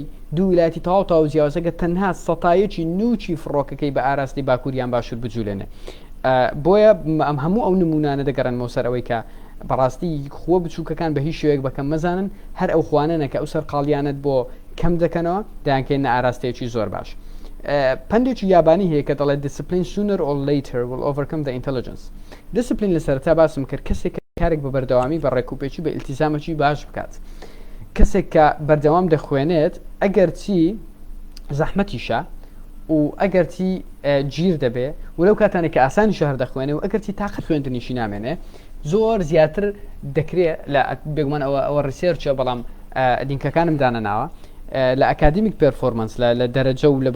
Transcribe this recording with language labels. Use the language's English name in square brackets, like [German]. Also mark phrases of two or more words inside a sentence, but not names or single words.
[Central Kurdish] دوو ویلایەتی تەواو جیاوازەکە تەنها سەتایەکی نوچی فڕۆکەکەی بە ئاراستی باکووریان باشوور بجوولێنێ بۆیە ئەم هەموو ئەو نمونانە دەگەڕنەوە سەر ئەوەی کە بەڕاستی خۆ بچووکەکان بە هیچ شێوەیەک بەکەم مەزانن هەر ئەو خوانانە کە ئەو سەرقاڵیانت بۆ کەم دەکەنەوە دایانکەێنە ئاراستەیەکی زۆر باش پندێکی یابانی هەیە کە دەڵێت [English] discipline sooner or later will overcome the intelligence discipline [Central Kurdish] لە سەرەتا باسم کرد کەسێک کارێک بە بەردەوامی بە ڕێکوپێکی بە ئیلتیزامەکی باش بکات کەسێک کە بەردەوام دەخوێنێت ئەگەر چی زەحمەتیشە و ئەگەر چی گیر دەبێ و لەو کاتانێک کە ئاسانی شەهر دەخوێنێ و ئەگەر چی تاقت خوێندنیشی نامێنێ زۆر زیاتر دەکرێت لە بێگومان ئەوە ڕیسێرچە بەڵام دینکەکانم دانەناوە لە [English] academic performance [Central Kurdish] لە دەرەجە و لە